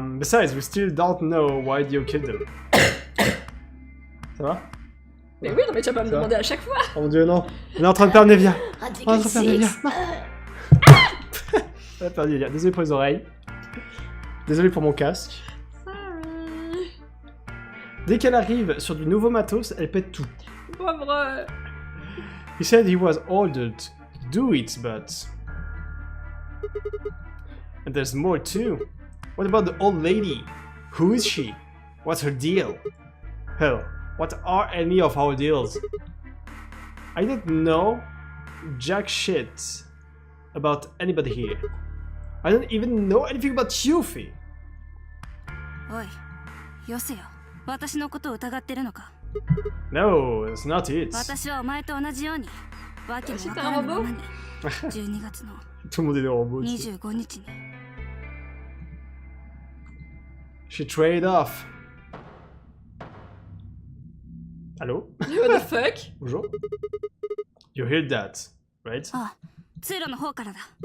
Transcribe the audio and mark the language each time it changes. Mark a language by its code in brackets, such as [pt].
[en] Besides, we still don't know why Dio killed them. [fr] Ça va? Mais oui, non mais tu vas pas me Ça va? demander à chaque fois. Oh mon dieu, non. On est en train de perdre Naevyah. On est en train de perdre Naevyah. Non. On a perdu Naevyah. Désolé pour les oreilles. Désolé pour mon casque. [en] Sorry. [fr] Dès qu'elle arrive sur du nouveau matos, elle pète tout. Pauvre. [en] He said he was ordered to do it, but... And there's more too. What about the old lady? Who is she? What's her deal? Hell, what are any of our deals? I don't know jack shit about anybody here. I don't even know anything about Yuffie. [ja] おい、よせよ。私のことを疑ってるのか。 [en] No, that's not it. [ja] 私はお前と同じように、わけもわからぬままに、12月の [fr] Tout le monde est des robots. ici. [ja] 25日に。 [en] She trade off. Hello? What the fuck? Bonjour. You heard that, right? [ja] ああ、通路の方からだ。